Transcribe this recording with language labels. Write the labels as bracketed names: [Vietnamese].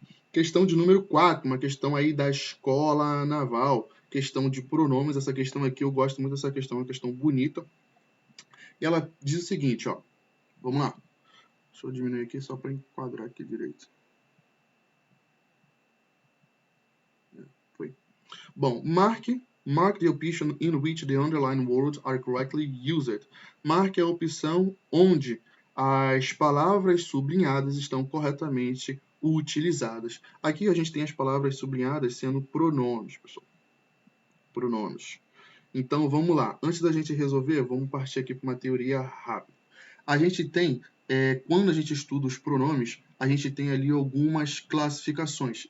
[Portuguese] Questão de número 4, uma questão aí da escola naval. Questão de pronomes, essa questão aqui, eu gosto muito dessa questão, é uma questão bonita. E ela diz o seguinte, ó. Vamos lá. Deixa eu diminuir aqui só para enquadrar aqui direito. Foi. [English] Bom, mark the option in which the underlined words are correctly used. [Portuguese] Marque a opção onde as palavras sublinhadas estão corretamente utilizadas. Aqui a gente tem as palavras sublinhadas sendo pronomes, pessoal. Pronomes. Então, vamos lá. Antes da gente resolver, vamos partir aqui para uma teoria rápida. A gente tem, quando a gente estuda os pronomes, a gente tem ali algumas classificações.